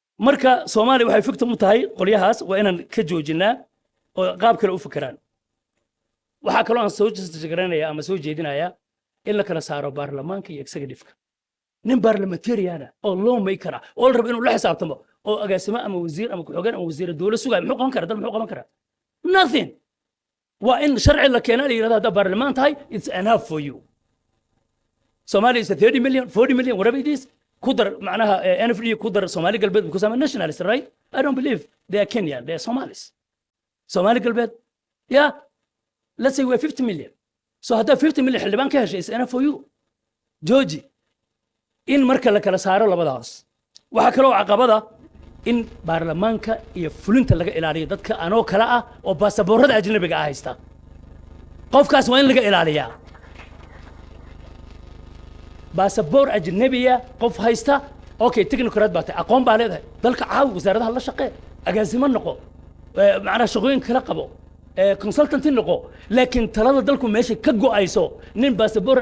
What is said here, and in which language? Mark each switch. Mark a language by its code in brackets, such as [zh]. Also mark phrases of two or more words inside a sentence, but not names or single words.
[so] marka Soomaaliya waxay victim u tahay qolyahaas waa inaan ka joojinaa oo qaab kale u fikiraan waxa kale oo aan soo jeedinaya ama soo jeedinaya in la kala saaro baarlamaanka iyo executive-ka nin parliamentarian oo loo maker oo rab inuu la xisaabtamo oo agaasimo ama wasiir ama ku-xigeen ama wasiir dawlad sugay muxuu qaban karaa dal muxuu qaban karaa nothing waa in sharci la keenaa la yiraahdo hadda baarlamaan tahay [en] it's enough for you Somalia is a 30 million 40 million whatever it is [so] kudar macnaha NFD kudar Somali galbeed [en] because I'm a nationalist right I don't believe they are Kenyan they are Somalis [so] Somali galbeed [en] yeah let's say we're 50 million [so] so hadda 50 million xildhibaan ka heshay [en] is enough for you [so] Georgie in marka la kala saaro labadaas waxa kale oo caqabada in baarlamaanka iyo fulinta laga ilaaliyo dadka anoo kala ah oo baasaboorada ajnabiga ah haysta qofkaas waa in laga ilaaliyaa baasaboor ajnabiya qof haysta okay technocrat baa tahay aqoon baa leedahay dalka caawi wasaaradaha la shaqee agaasimo noqo macnaha shaqooyin kala qabo consultant noqo laakiin talada dalku meesha ka go'ayso nin baasaboor